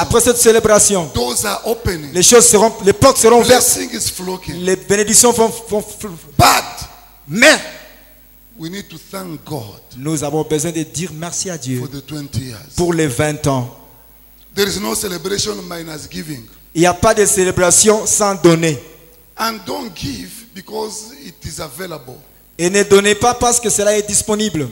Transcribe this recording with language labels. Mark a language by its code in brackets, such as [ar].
[fr] Après cette célébration, [en] doors are opening. [fr] les portes seront ouvertes. [en] Blessing is flowing. [fr] Les bénédictions vont. [en] But [fr] Mais [en] we need to thank God [fr] nous avons besoin de dire merci à Dieu [en] for the 20 years. [fr] pour les 20 ans. [en] There is no celebration minus giving. [fr] Il n'y a pas de célébration sans donner. [en] And don't give because it is available. [fr] Et ne donnez pas parce que cela est disponible.